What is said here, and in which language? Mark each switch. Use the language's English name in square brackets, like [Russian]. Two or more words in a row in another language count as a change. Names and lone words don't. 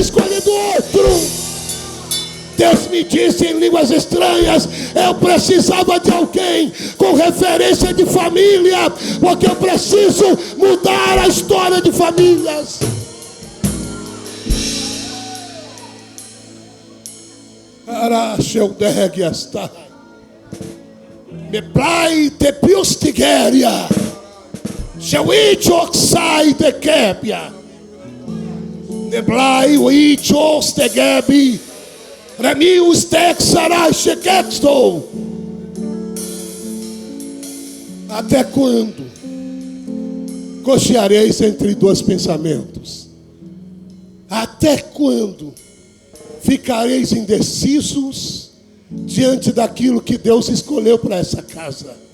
[Portuguese] Poderia ter escolhido outro. Deus me disse em línguas estranhas, eu precisava de alguém com referência de família, porque eu preciso mudar a história de famílias. Me plai te piustigeria, Shewitchoxai de Kepia, me plai wichos de Gebi, Remius texarai shekexto. Até quando cocheareis entre dois pensamentos? Até quando ficareis indecisos diante daquilo que Deus escolheu para essa casa?